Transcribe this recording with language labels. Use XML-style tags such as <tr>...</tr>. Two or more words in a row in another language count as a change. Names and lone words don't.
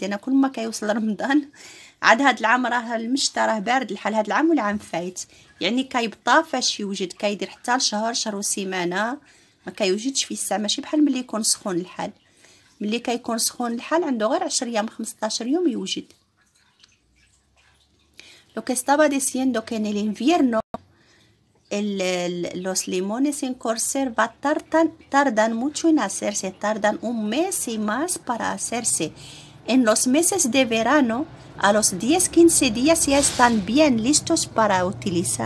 <ar>انا كل ما كيوصل رمضان، عاد هاد العام راه المشتى راه بارد الحال، هاد العام والعام فايت يعني كيبطا فاش يوجد، كيدير حتى لشهر وسيمانه، ما كيوجدش في الساعه. ماشي بحال ملي يكون سخون الحال، ملي كيكون سخون الحال عنده غير 10 ايام 15 يوم يوجد.</ar> <es>Lo que estaba diciendo que en el invierno los limones en conserva tardan mucho en hacerse, tardan un mes y más para hacerse. En los meses de verano, a los 10-15 días ya están bien listos para utilizar.</es>